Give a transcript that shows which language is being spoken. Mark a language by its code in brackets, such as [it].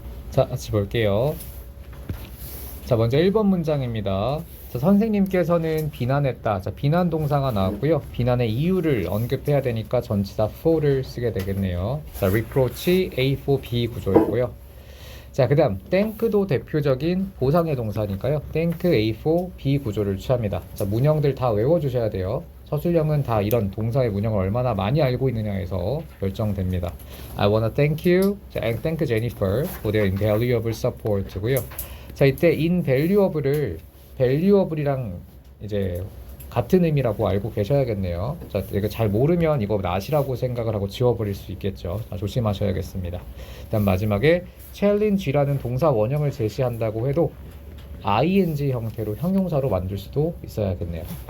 [ko] 자, 같이 볼게요. 자, 먼저 1번 문장입니다. 자, 선생님께서는 비난했다. 자, 비난 동사가 나왔고요. 비난의 이유를 언급해야 되니까 전치사 for를 쓰게 되겠네요. 자, reproach A for B 구조였고요. 자, 그 다음 thank도 대표적인 보상의 동사니까요. thank A for B 구조를 취합니다. 자, 문형들 다 외워주셔야 돼요. 서술형은 다 이런 동사의 문형을 얼마나 많이 알고 있느냐에서 결정됩니다. [en] I wanna thank you. 자, and thank Jennifer for their invaluable support고요. [ko] 자, 이때 invaluable을 valuable이랑 이제 같은 의미라고 알고 계셔야겠네요. 자, 이거 잘 모르면 이거 not이라고 생각을 하고 지워버릴 수 있겠죠. 자, 조심하셔야겠습니다. 일단 마지막에 challenge라는 동사 원형을 제시한다고 해도 ing 형태로 형용사로 만들 수도 있어야겠네요.